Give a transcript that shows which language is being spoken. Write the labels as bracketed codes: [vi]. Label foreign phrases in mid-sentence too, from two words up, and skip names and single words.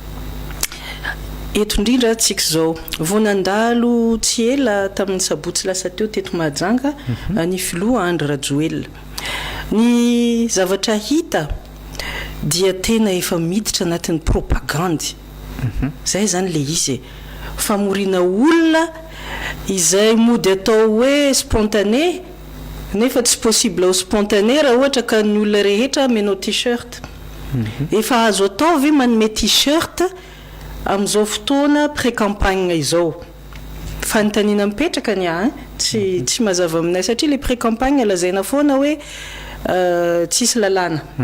[mg] eto indrindra atsika zao vonandalo tsy ela tamin'ny sabotsy lasa teo teto Mahajanga ny filoha Andry Rajoelina ny zavatra hita dia tena efa miditra anatin'ny propagandy zay zany le izy famorina olona izay mody atao hoe spontané nefa tsy [fr] possible au spontané [mg] raha ohatra ka ny olona rehetra menao t-shirt efa azo atao ve manome t-shirt amin'izao fotoana pré-campagne izao fanontaniana mipetraka ny tsy mazava aminay satria [fr] le pré-campagne [mg] lazaina foana hoe tsisy lalàna